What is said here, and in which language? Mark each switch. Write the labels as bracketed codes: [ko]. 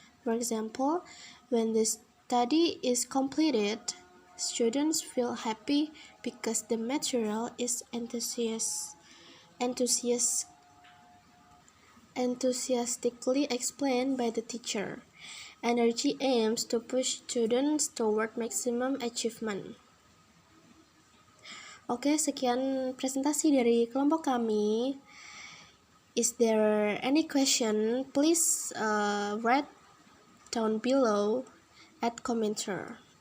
[en] For example, when the study is completed, students feel happy because the material is enthusiastically explained by the teacher. Energy aims to push students toward maximum achievement. [id] Oke, sekian presentasi dari kelompok kami. [en] Is there any question? Please write down below at commenter.